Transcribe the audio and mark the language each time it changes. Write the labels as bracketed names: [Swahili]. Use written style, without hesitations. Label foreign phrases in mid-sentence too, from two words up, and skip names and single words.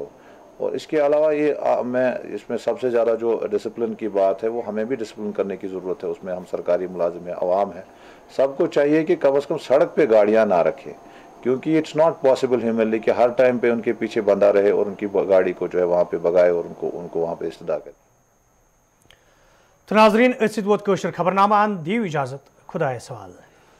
[Urdu] اور اس کے علاوہ اس میں سب سے زیادہ جو ڈسپلن کی بات ہے وہ ہمیں بھی ڈسپلن کرنے کی ضرورت ہے. اس میں ہم سرکاری ملازم ہیں, عوام ہے, سب کو چاہیے کہ کم از کم سڑک پہ گاڑیاں نہ رکھیں, کیونکہ [English] it's not possible humanly [Urdu] کہ ہر ٹائم پہ ان کے پیچھے بندہ رہے اور ان کی گاڑی کو جو ہے وہاں پہ بگائے اور ان کو وہاں پہ استدا کرے. [Kashmiri] تو ناظرین اتھ ووت خبر نامہ دیو اجازت, خدا سوال.